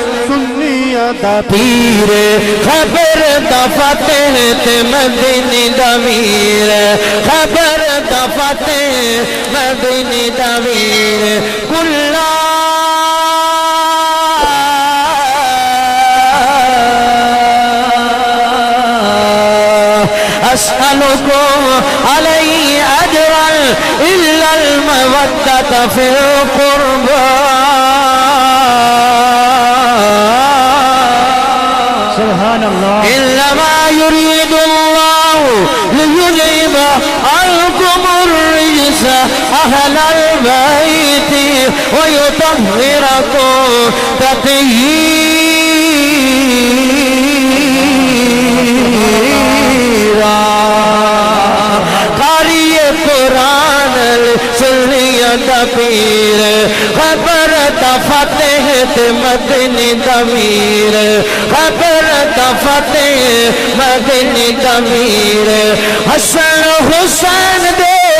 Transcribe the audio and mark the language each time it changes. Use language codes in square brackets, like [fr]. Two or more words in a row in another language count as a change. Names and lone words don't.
[pa] پیر خیبر دا فاتح تے مدینے دا میر خیبر دا فاتح مدینے دا میر قلا [ar] أسألكم عليه أجرا إلا المودة في القربى إنما يريد الله ليذهب عنكم الرجس أهل البيت ويطهركم [pa] تطہیرا قاریٔ قرآن سنیاں دا پیر خیبر دا فاتح تے مدینے دا میر خیبر دا فاتح مدینے دا میر حسن حسین دے